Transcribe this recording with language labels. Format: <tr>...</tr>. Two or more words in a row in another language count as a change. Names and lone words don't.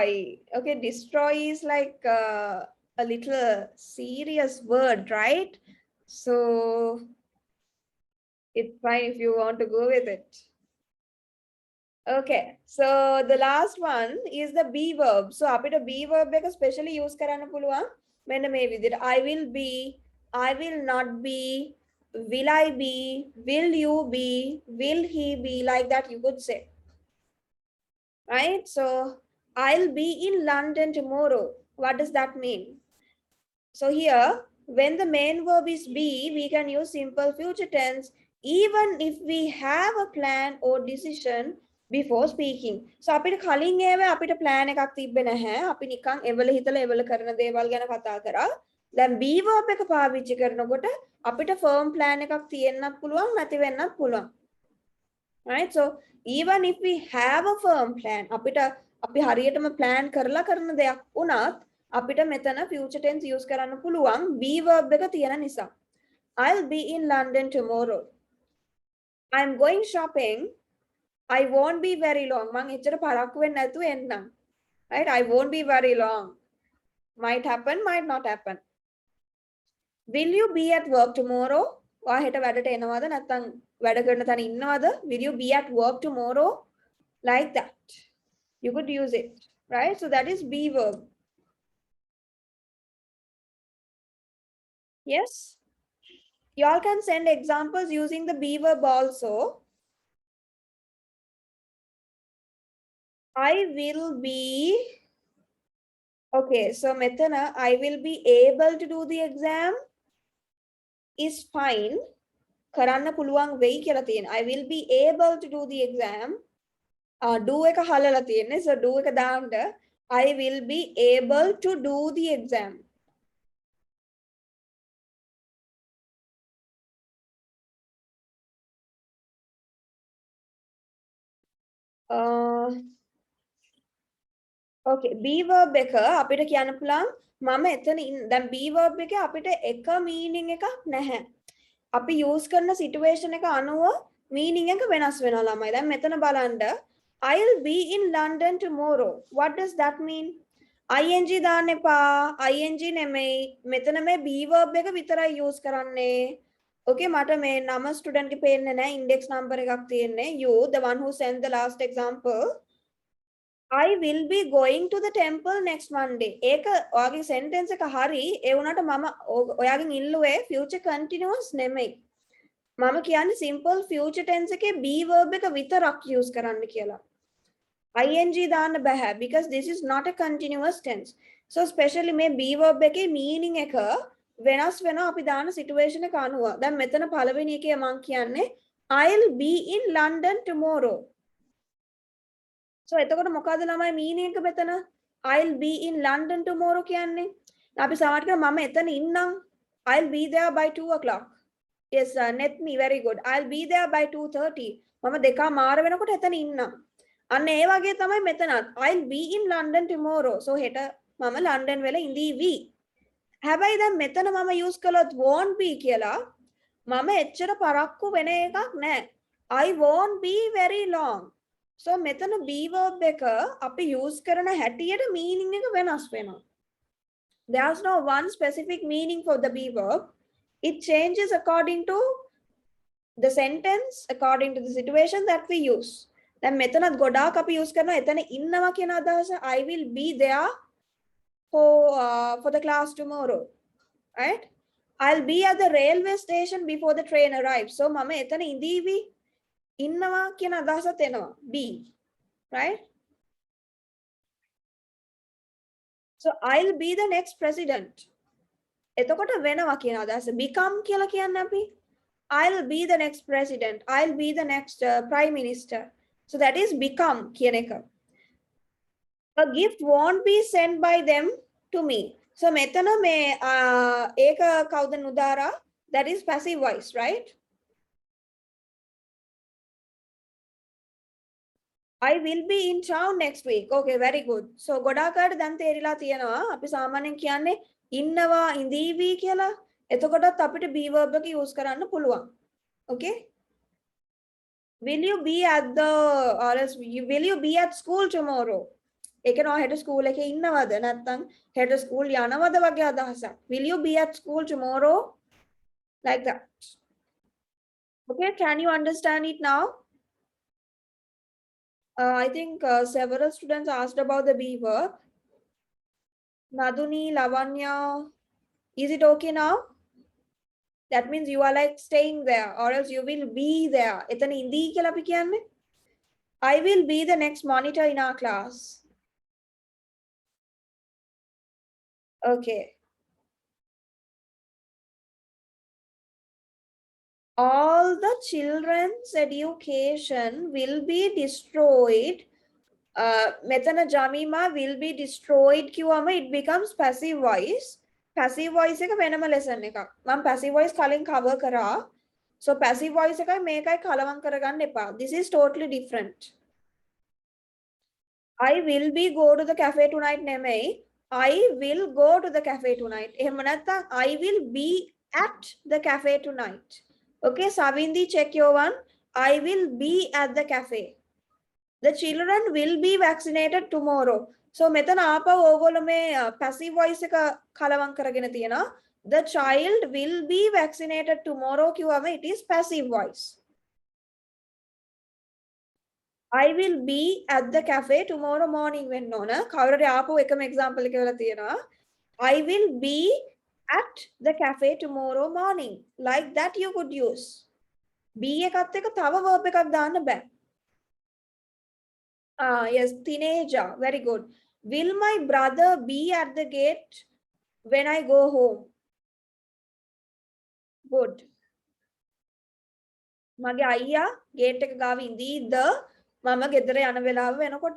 <en>Okay, destroy is like a little serious word, right? So it's fine if you want to go with it. Okay, so the last one is the be verb.</en> <si>So apita</si> <en>be verb</en> <si>එක specially use කරන්න පුළුවන් මෙන්න මේ විදිහට.</si> <en>I will be, I will not be, will I be, will you be, will he be, like that you could say. Right? So I'll be in London tomorrow. What does that mean? So here, when the main verb is be, we can use simple future tense even if we have a plan or decision before speaking.</en> <si>So අපිට කලින් ඒව අපිට plan එකක් තිබ්බේ නැහැ. අපි නිකන් එවල හිතලා එවල කරන දේවල් ගැන කතා කරා. දැන්</si> <en>be verb</en> <si>එක පාවිච්චි කරනකොට අපිට</si> <en>firm plan</en> <si>එකක් තියෙන්නත් පුළුවන් නැති වෙන්නත් පුළුවන්.</si> <en>right? So even if we have a firm plan,</en> <si>අපිට අපි හරියටම plan කරලා කරන දෙයක් වුණත් අපිට මෙතන</si> <en>future tense use</en> <si>කරන්න පුළුවන්</si> <en>be verb</en> <si>එක තියෙන නිසා.</si> <en>I'll be in London tomorrow. I'm going shopping. I won't be very long.</en> <si>මං එච්චර පරක්කු වෙන්නේ නැතුව එන්නම්.</si> <en>Right? I won't be very long. Might happen, might not happen. Will you be at work tomorrow?</en> <si>ඔයා හෙට වැඩට එනවද නැත්නම් වැඩ කරන තැන ඉන්නවද?</si> <en>Will you be at work tomorrow? Like that. You could use it, right? So that is be verb. Yes? Y'all can send examples using the be verb also. I will be, okay, so metana, I will be able to do the exam is fine.</en> <si>කරන්න පුළුවන් වෙයි කියලා තියෙන.</si> <en>I will be able to do the exam.</en> <si>Do එක හලලා තියෙන්නේ.</si> <en>So do</en> <si>එක දාන්න</si> <en>I will be able to do the exam. Okay, be verb</en> <si>එක අපිට කියන්න පුළුවන් මම එතන දැන්</si> <en>be verb</en> <si>එකේ අපිට එක meaning එකක් නැහැ. අපි use කරන situation එක අනුව meaning එක වෙනස් වෙනවා ළමයි. දැන් මෙතන බලන්න</si> <en>I'll be in London tomorrow.</en> <si>What does that mean? ing දාන්න එපා. ing නෙමෙයි. මෙතන මේ</si> <en>be verb</en> <si>එක විතරයි use කරන්නේ. Okay, මට මේ නම student ගේ පේන්නේ නැහැ. index number එකක් තියෙන්නේ.</si> <en>You, the one who sent the last example. I will be going to the temple next Monday.</en> <si>ඒක ඔයාගේ sentence එක හරි. ඒ වුණාට මම ඔයාගෙන් ඉල්ලුවේ</si> <en>future continuous</en> <si>නෙමෙයි. මම කියන්නේ</si> <en>simple future tense</en> <si>එකේ</si> <en>be verb</en> <si>එක විතරක් use කරන්න කියලා. ing දාන්න බෑ</si> <en>because this is not a continuous tense.</en> <si>So especially මේ</si> <en>be verb</en> <si>එකේ meaning එක වෙනස් වෙනවා අපි දාන situation එක අනුව. දැන් මෙතන පළවෙනි එකේ මම කියන්නේ</si> <en>I'll be in London tomorrow.</en> <si>So එතකොට මොකද්ද ළමයි meaning එක මෙතන?</si> <en>I'll be in London tomorrow</en> <si>කියන්නේ. අපි සමහර කරා මම එතන ඉන්නම්.</si> <en>I'll be there by 2 o'clock. Yes, net me very good. I'll be there by 2:30.</en> <si>මම දෙකා මාර වෙනකොට එතන ඉන්නම්. අන්න ඒ වගේ තමයි මෙතනත්.</si> <en>I'll be in London tomorrow.</en> <si>So හෙට මම ලන්ඩන් වෙල ඉඳීවි. හැබැයි දැන් මෙතන මම use කළොත්</si> <en>won't be</en> <si>කියලා මම එච්චර පරක්කු වෙන එකක් නැහැ.</si> <en>I won't be very long.</en> <si>So මෙතන</si> <en>be verb</en> <si>එක අපි use කරන හැටියට meaning එක වෙනස් වෙනවා.</si> <en>There's no one specific meaning for the be verb. It changes according to the sentence, according to the situation that we use.</en> <si>දැන් මෙතනත් ගොඩාක් අපි use කරනවා එතන ඉන්නවා කියන අදහස</si> <en>I will be there for the class tomorrow, right? I'll be at the railway station before the train arrives.</en> <si>So මම එතන ඉඳීවි ඉන්නවා කියන අදහසත් එනවා</si> <en>be, right? So I'll be the next president.</en> <si>එතකොට වෙනවා කියන අදහස become කියලා කියන්නේ අපි</si> <en>I'll be the next president. I'll be the next prime minister. So that is become</en> <si>කියන එක.</si> <en>A gift won't be sent by them to me.</en> <si>So මෙතන මේ ඒක කවුද නුදාරා?</si> <en>That is passive voice, right? I will be in town next week. Okay, very good. So</en> <si>ගොඩාකට දැන් තේරිලා තියෙනවා. අපි සාමාන්‍යයෙන් කියන්නේ ඉන්නවා ඉඳීවි කියලා. එතකොටත් අපිට</si> <en>be verb</en> <si>එක use කරන්න පුළුවන්.</si> <en>Okay? Will you be at the or else will you be at school tomorrow?</en> <si>ඒක නෝ හෙට ස්කූල් එකේ ඉන්නවද නැත්නම් හෙට ස්කූල් යනවද වගේ අදහසක්.</si> <en>Will you be at school tomorrow? Like that. Okay, can you understand it now? I think several students asked about the be verb. Naduni, Lavanya, is it okay now? That means you are like staying there or else you will be there.</en> <si>එතන ඉඳී කියලා අපි කියන්නේ.</si> <en>I will be the next monitor in our class. Okay. All the children's education will be destroyed. Metana Jamima will be destroyed කිව්වම it becomes passive voice. Passive voice</en> <si>එක වෙනම lesson එකක්. මම</si> <en>passive voice</en> <si>කලින් cover කරා. So</si> <en>passive voice</en> <si>එකයි මේකයි කලවම් කරගන්න එපා.</si> <en>This is totally different. I will be go to the cafe tonight නෙමෙයි. I will go to the cafe tonight.</en> <si>එහෙම නැත්නම්</si> <en>I will be at the cafe tonight. Okay, Savindi, check your one. I will be at the cafe. The children will be vaccinated tomorrow.</en> <si>So මෙතන ආපහු ඕගොල්ලෝ මේ</si> <en>passive voice</en> <si>එක කලවම් කරගෙන තියෙනවා.</si> <en>The child will be vaccinated tomorrow කිව්වම it is passive voice. I will be at the cafe tomorrow morning</en> <si>වෙන්න ඕන. කවුරුරි ආපහු එකම example එක වෙලා තියෙනවා.</si> <en>I will be at the cafe tomorrow morning. Like that you could use. be</en> <si>එකත් එක තව</si> <en>verb</en> <si>එකක් දාන්න බෑ.</si> <en>Yes, teenager. Very good. Will my brother be at the gate when I go home? Good.</en> <si>මගේ අයියා gate එක ගාව ඉඳීද මම ගෙදර යන වෙලාව වෙනකොට.</si>